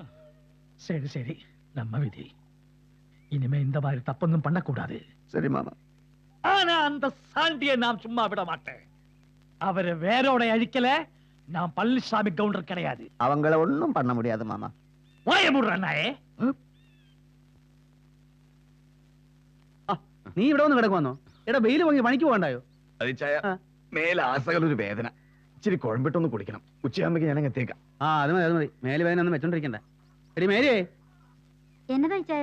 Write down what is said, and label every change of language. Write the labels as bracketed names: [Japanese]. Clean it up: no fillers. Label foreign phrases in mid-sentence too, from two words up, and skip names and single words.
[Tamil] சரி சரி நம்ம விதி. இனிமே இந்த மாதிரி தப்பொன்னும் பண்ணக்கூடாது. சரி மாமா. ஆனா அந்த சாண்டியை நாம் சும்மா விட மாட்டேன். அவரை வேரோட அழிக்கல. நான் பழனிசாமி கவுண்டர் கிடையாது. அவங்கள ஒண்ணும் பண்ண முடியாது மாமா. வாய மூடுறாயே. [Malayalam] നീ ഇവിടെ വന്ന് കിടക്കുവന്നോ? എടാ വെയിൽ വാങ്ങി പണിക്ക് പോകണ്ടായോ? മേലെ ആസകലൊരു വേദന. ഇച്ചിരി കുഴമ്പിട്ടൊന്ന് കുടിക്കണം. ഉച്ചയാകുമ്പോ ഞാൻ എത്തിയേക്കാം. അത് മതി അത് മതി. മേല് വേദന ഒന്നും വെച്ചോണ്ടിരിക്കണ്ട. എടി മേരിയേ, എന്നതാ ചായ?